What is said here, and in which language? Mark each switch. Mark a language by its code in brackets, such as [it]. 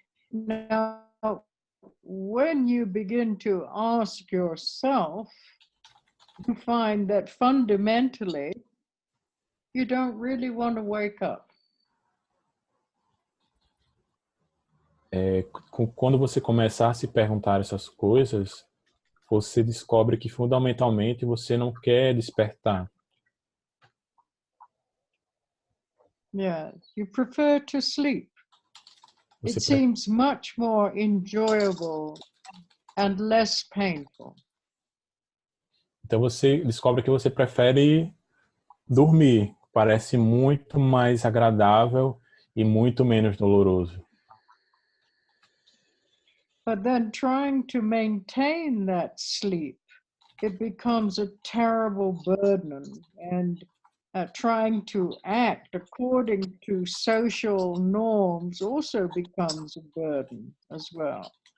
[en] Now, when you begin to ask yourself, you find that fundamentally, you don't really want to wake up. [pt] Quando você começar a se perguntar essas coisas, você descobre que fundamentalmente você não quer despertar. [en] Yeah, you prefer to sleep. It seems much more enjoyable and less painful. [pt] Então você descobre que você prefere dormir. Parece muito mais agradável e muito menos doloroso. [en] But then trying to maintain that sleep, it becomes a terrible burden, and trying to act according to social norms also becomes a burden as well.